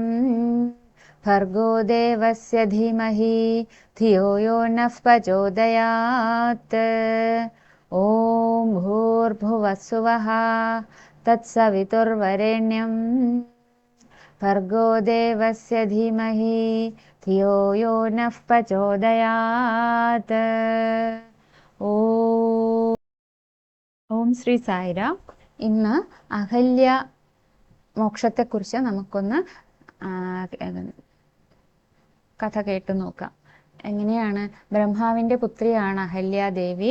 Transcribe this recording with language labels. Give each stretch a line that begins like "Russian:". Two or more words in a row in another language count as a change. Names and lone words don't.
Sanskrit: भर्गो देवस्य धीमहि धियो यो नः प्रचोदयात् ॐ भूर्भुवः स्वः तत्सवितुर्वरेण्यं भर्गो देवस्य धीमहि धियो यो नः प्रचोदयात् ഓം ശ്രീ സായിരാം.
Malayalam: ഇന്ന് അഹല്യ മോക്ഷത്തെക്കുറിച്ച് നമുക്കൊന്ന് കഥ കേട്ടു നോക്കാം. എങ്ങനെയാണ്? ബ്രഹ്മാവിൻ്റെ പുത്രിയാണ് അഹല്യാദേവി.